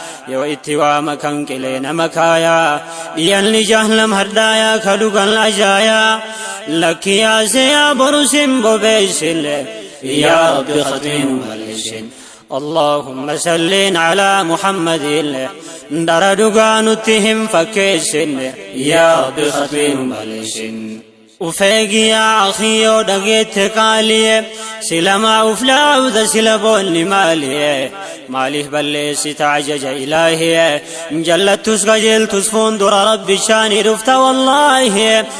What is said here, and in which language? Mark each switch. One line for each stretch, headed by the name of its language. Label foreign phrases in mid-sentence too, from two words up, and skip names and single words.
Oromo: Yoo itti waama kan qilee nama kaayaa, dhiyyanni jahannam hardaayaa ka dhugan ajaayaa, lakki yaasee yaa boru sin bobeessille. Yaa Rabbi khatiin maleessin.
Arabic: اللهم صل على محمد.
Oromo: Dara dhugaa nutti hin fakkeessin. Yaa Rabbi khatiin maleessin. Ufeegi yaa akhi yoo dhageette qaaliye, sila maa uf laawda sila boonni maaliye. Maaliif balleessita ajaja ilaahiye. Jallattus qajeeltus fuundura Rabbi shaanii dhufta wallaahiye.